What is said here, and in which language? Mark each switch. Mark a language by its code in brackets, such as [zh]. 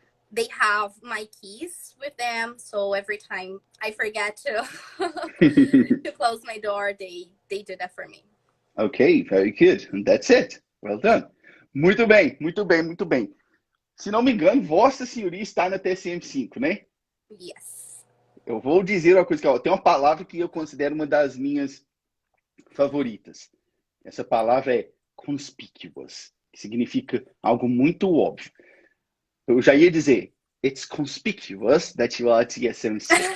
[en] They have my keys with them, so every time I forget to to close my door, they do that for me. Okay, very good. And that's it. Well done. [pt] Muito bem, muito bem, muito bem. Se não me engano, Vossa Senhoria está na TCM5, né? [en] Yes. [pt] Eu vou dizer uma coisa, que tem uma palavra que eu considero uma das minhas favoritas. Essa palavra é conspicuous, que significa algo muito óbvio. Eu já ia dizer, [en] it's conspicuous that you are TSMC.